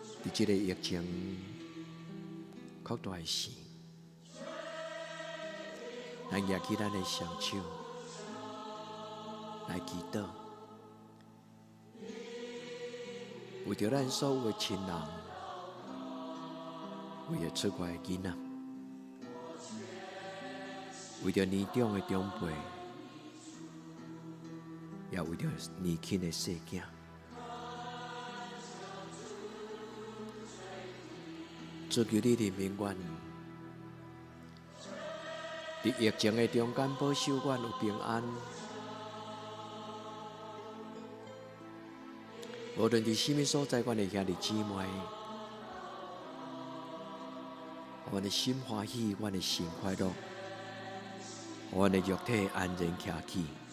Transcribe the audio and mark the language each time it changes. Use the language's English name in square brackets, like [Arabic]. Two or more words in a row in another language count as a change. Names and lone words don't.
[Min Nan Chinese] 这个疫情扩大的时，咱举起咱的双手来祈祷，为着咱所有的亲人，为着出外的囡仔，为着年长的长辈，也为着年轻的细囝。主求你人民愿，伫疫情的中间保守阮有平安。无论伫什么所在，阮的兄弟姊妹，阮的心欢喜，阮的心快乐，阮的肉体安然徛起。